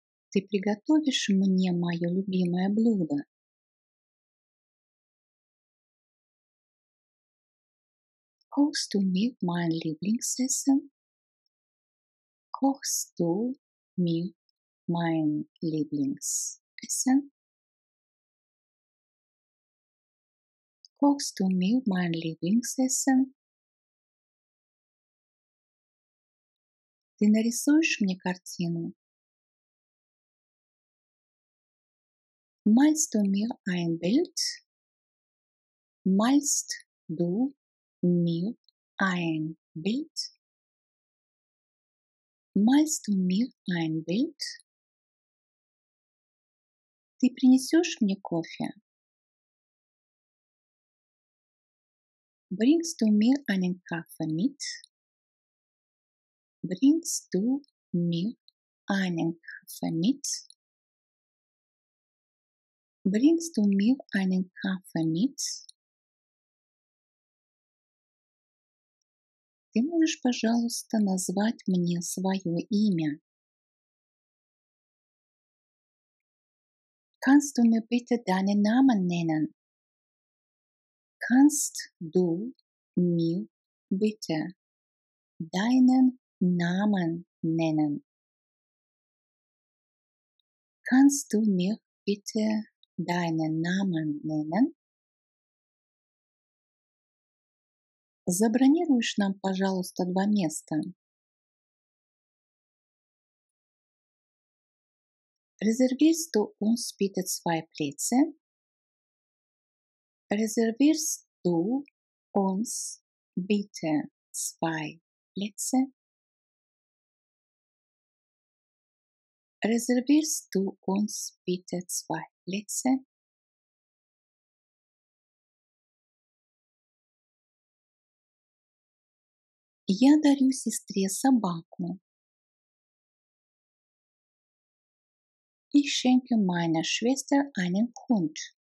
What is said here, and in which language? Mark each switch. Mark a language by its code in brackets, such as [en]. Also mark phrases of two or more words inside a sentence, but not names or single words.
[ru] Ты приготовишь мне мое любимое блюдо? [de] Kochst du mir mein Lieblingsessen? Kochst du mir mein Lieblingsessen? Kochst du mir mein Lieblingsessen? [ru] Ты нарисуешь мне картину? [de] Malst du mir ein Bild? Malst du mir ein Bild? Malst du mir ein Bild? [ru] Ты принесешь мне кофе? [de] Bringst du mir einen Kaffee mit? Bringst du mir einen Kaffee mit? Bringst du mir einen Kaffee mit? [ru] Ты можешь, пожалуйста, назвать мне свое имя? [de] Kannst du mir bitte deinen Namen nennen? Kannst du mir bitte deinen Namen nennen? Kannst du mir bitte deinen Namen nennen? [ru] Забронируешь нам, пожалуйста, 2 места. [de] Reservierst du uns bitte 2 Plätze? Reservierst du uns bitte 2 Plätze? Reservierst du uns bitte 2 Plätze? [ru] Я дарю сестре собаку. [de] Ich schenke meiner Schwester einen Hund.